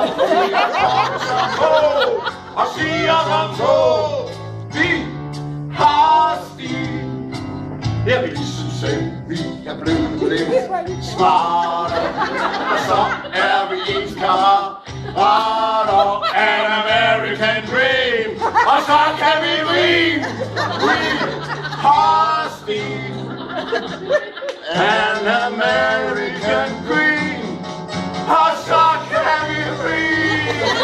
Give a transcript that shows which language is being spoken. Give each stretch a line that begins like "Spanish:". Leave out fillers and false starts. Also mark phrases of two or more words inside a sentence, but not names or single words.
Danish: Vi er som på og siger som så, vi har stil. Ja, vi synes selv, vi er blevet lidt smarte. Og så er vi ens kammerater.
English: An American dream,
Danish: og så kan vi rime. We har stil.
English: An American dream,
Danish: og så kan vi rime.